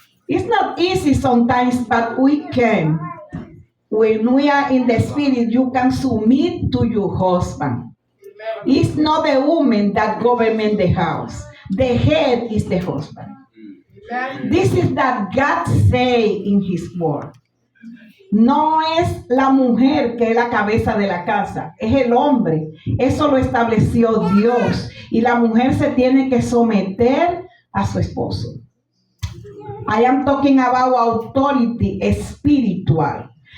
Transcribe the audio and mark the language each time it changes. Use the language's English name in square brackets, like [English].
[English] It's not easy sometimes, but we can. When we are in the spirit, you can submit to your husband. It's not the woman that governs the house, The head is the husband. This is that God say in His word. [Spanish] No es la mujer que es la cabeza de la casa, es el hombre. Eso lo estableció Dios. Y la mujer se tiene que someter a su esposo. [English] I am talking about authority spiritual.